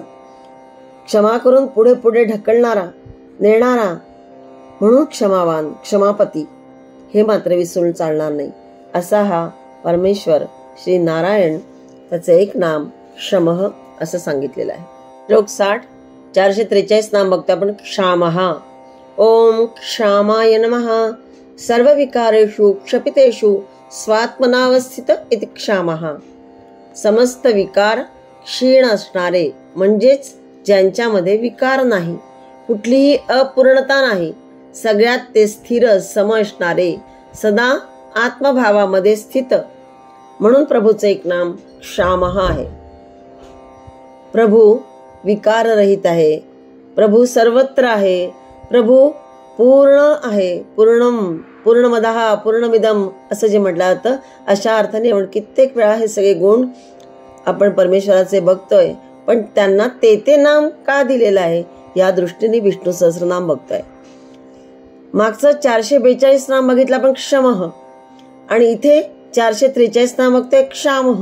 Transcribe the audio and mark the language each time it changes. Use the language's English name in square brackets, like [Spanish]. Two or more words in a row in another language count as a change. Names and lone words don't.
[Marathi] क्षमा करून पुढे पुढे ढकलणारा, नेणारा म्हणून क्षमावान, क्षमापती, हे मात्र विसरून चालणार नाही. असा हा परमेश्वर श्री नारायण, त्याचं एक नाम क्षमः असं सांगितलेलं आहे. श्लोक 60, 443 नाम बघतो आपण. क्षामः. [Sanskrit] ओम क्षामाय नमः. सर्व विकारेषु क्षपितेषु स्वात्मनावस्थित इति क्षामः. [Marathi] समस्त विकार क्षीण असणारे, म्हणजेच ज्यांच्यामध्ये विकार नाही, कुठलीही अपूर्णता नाही, सगळ्यात ते स्थिर सम असणारे, सदा आत्मभावामध्ये स्थित, म्हणून प्रभूचं एक नाम क्षामः आहे. प्रभू विकाररहित आहे, प्रभू सर्वत्र आहे, प्रभू पूर्ण आहे. [Sanskrit] पूर्णमदः पूर्णमिदम [Marathi] असं जे म्हटलं जातं, अशा अर्थाने कित्येक वेळा हे सगळे गुण आपण परमेश्वराचे बघतोय. पण त्यांना ते नाम का दिलेलं आहे या दृष्टीने विष्णू सहस्रनाम बघतोय. मागचं 442 नाम बघितलं आपण क्षमः, आणि इथे 443 नाम बघतोय क्षामः.